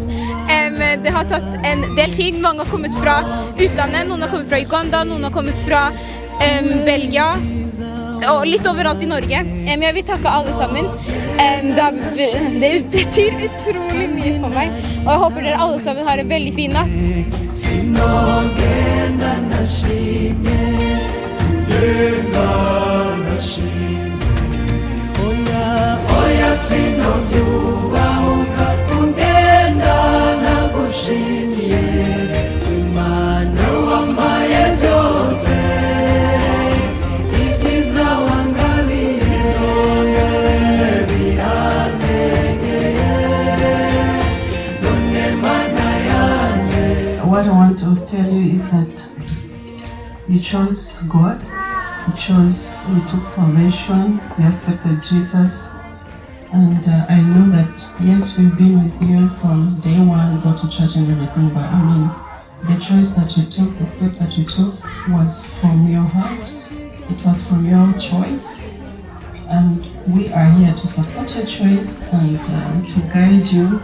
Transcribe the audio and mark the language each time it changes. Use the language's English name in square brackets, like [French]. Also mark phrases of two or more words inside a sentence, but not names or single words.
[Norwegian] Det har tatt en del tid. Mange har kommet fra utlandet, noen har kommet fra Uganda, noen har kommet fra Belgia og litt overalt I Norge. Jeg vil takke alle sammen. Det betyr utrolig mye for meg, og jeg håper dere alle sammen har en veldig fin natt. [Kinyarwanda] Oya sinovyuba ukakungenda nakushimye Imana wamaye byose Ikiza wangaliye birandegeye None mana yanje. [English] What I want to tell you is that you chose God. You took salvation, you accepted Jesus, and I know that yes, we've been with you from day one, go to church and everything, but I mean, the choice that you took, the step that you took was from your heart, it was from your choice, and we are here to support your choice and to guide you.